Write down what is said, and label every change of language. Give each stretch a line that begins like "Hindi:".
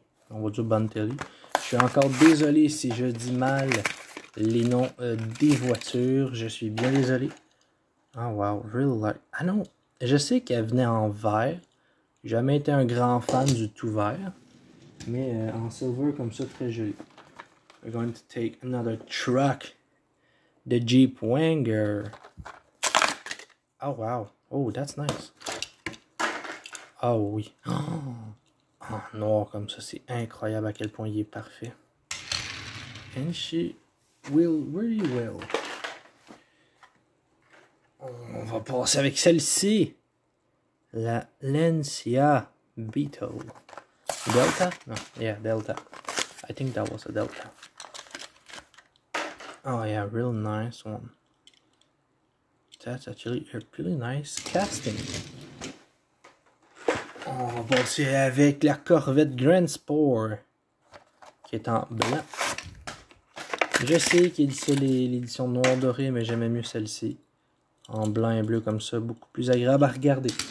French: On va dire Bentelli. Je suis encore désolé si je dis mal les noms des voitures. Je suis bien désolé.
English: Oh wow, really like.
French: Ah non, je sais qu'elle venait en vert. J'ai jamais été un grand fan du tout vert. Mais en silver comme ça, très joli.
English: We're going to take another truck. The Jeep Wrangler. Oh wow. Oh, that's nice.
French: Oh oui. Oh, noir comme ça, c'est incroyable à quel point il est parfait.
English: And she will really well.
French: On va passer avec celle-ci.
English: La Lancia Beetle. Delta? No, yeah, Delta. I think that was a Delta. Oh yeah, real nice one. That's actually a really nice casting.
French: On va passer avec la Corvette Grand Sport, qui est en blanc. Je sais qu'il y a l'édition noir doré, mais j'aimais mieux celle-ci. En blanc et bleu comme ça, beaucoup plus agréable à regarder.